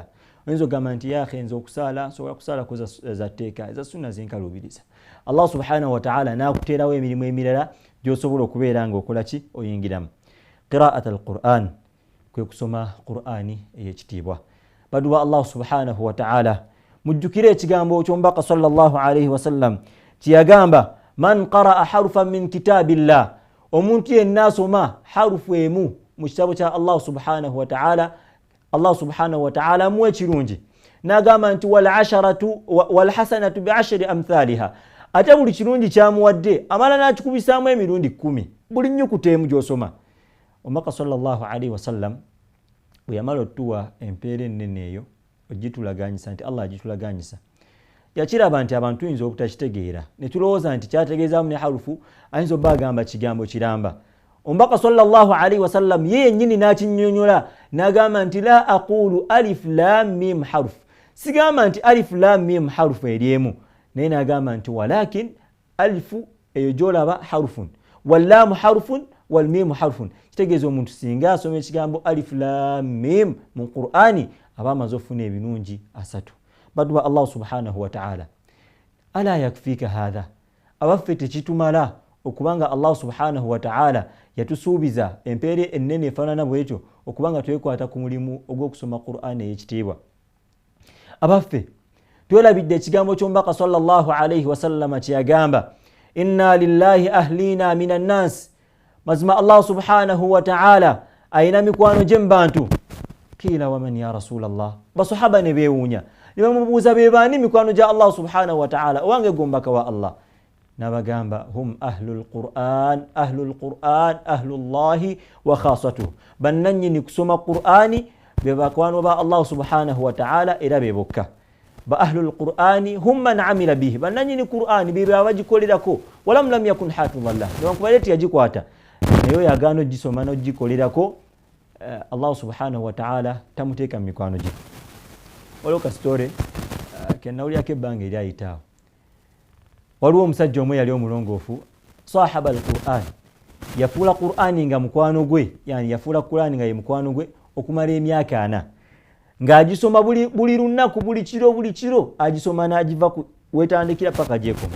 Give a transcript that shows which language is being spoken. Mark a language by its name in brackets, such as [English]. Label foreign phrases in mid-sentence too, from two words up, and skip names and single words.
[Ganda] Oyinza okugamba nti yaakhe nze okusaala nsobola kusaala za tteeka, eza sunna zinkalubiriza. [Arabic] Allah subhanahu wa ta'ala [Ganda] n'akuteerawo emirimu emirala gy'osobola okubeera ng'okola ki, oyingiramu. [Arabic] Qira'at al-Qur'an, [Ganda] kwe kusoma Qur'ani ey'ekitiibwa. Baddu ba [Arabic] Allah subhanahu wa ta'ala, [Ganda] mujjukire ekigambo ky'omubaka [Arabic] sallallahu alayhi wasallam [Ganda] kiyagamba, [Arabic] man qara'a harfan min kitabillah, [Ganda] omuntu yenna asoma harufu emu mu kitabo kya [Arabic] Allah subhanahu wa ta'ala, Allah subhanahu wa ta'ala [Ganda] amuwa ekirungi. N'agamba nti [Arabic] wal hasanatu bi ashri amthaliha, [Ganda] ate buli kirungi kyamuwadde amala n'akikubisaamu emirundi 10 buli nnyukuta emu gy'osoma. Omubaka [Arabic] sallallahu alayhi wasallam [Ganda] bwe yamala otuwa empeera ennene eyo ogitulaganyisa nti Allah agitulaganyisa, yakiraba nti abantu tuyinza obutakitegeera ne tulowooza nti kyategeezaamu ne harufu ayinza obba agamba kigambo kiramba. Omubaka [Arabic] sallallahu alayhi wasallam [Ganda] ye yennyini n'akinnyonnyola n'agamba nti [Arabic] la aqulu alif lam mim harf, [Ganda] sigamba nti [Arabic] alif lam mim [Ganda] harufu eryemu, naye n'agamba nti walakin alifu eyo gy'olaba [Arabic] harufun, wallaamu harufun walmimu harfun. [Ganda] Kitegeeza omuntu singa asoma ekigambo [Arabic] alif lam mim [Ganda] mu Qur'ani aba amaze okufuna ebirungi 3. Baddu ba [Arabic] Allah subhanahu wa ta'ala, ala yakfika hadha, [Ganda] abaffe tekitumala okubanga [Arabic] Allah subhanahu wa ta'ala [Ganda] yatusuubiza empeera ennene efaanana bwetyo okubanga twekwata ku mulimu ogw'okusoma Qur'ani ey'ekitiibwa. Abaffe twelabidde ekigambo ky'omubaka [Arabic] sallallahu alayhi wasallama [Ganda] kyeyagamba, [Arabic] inna lillahi ahlina minan nas, [Ganda] mazima [Arabic] Allah subhanahu wa ta'ala [Ganda] ayina mikwano gye mu bantu. [Arabic] Kiila waman ya rasulallah, [Ganda] basahaba ne beewuunya ne bamubuuza be baani mikwano gya [Arabic] Allah subhanahu wa ta'ala, [Ganda] owange gombaka wa Allah. N'abagamba [Arabic] hum ahlul Qur'an ahlullahi wa khasatuhu, [Ganda] bannannyini kusoma Qur'ani be bakwano ba [Arabic] Allah subhanahu wa ta'ala [Ganda] era be bokka. Ba [Arabic] ahlul Qur'ani hum man amila bihi, [Ganda] bannannyini Qur'ani be abagikolerako, [Arabic] walam lam yakun hafidhan lahu, [Ganda] newankubadde teyagikwata naye yagaana ogisoma n'ogikolerako, [Arabic] Allah subhanahu wa ta'ala [Ganda] tamuteeka mu mikwano gye. Waliwo kasitore kenawulyako ebbanga eryayitaawo. Waliwo omusajja omwe yali omulongoofu, [Arabic] sahaba al-Qur'an, [Ganda] yafuula Qur'ani nga mukwano gwe, yani yafuula Qur'ani nga ye mukwano gwe okumala emyaka 4, ng'agisoma buli lunaku, buli kiro agisoma n'agiva wetandikira paka gyekoma.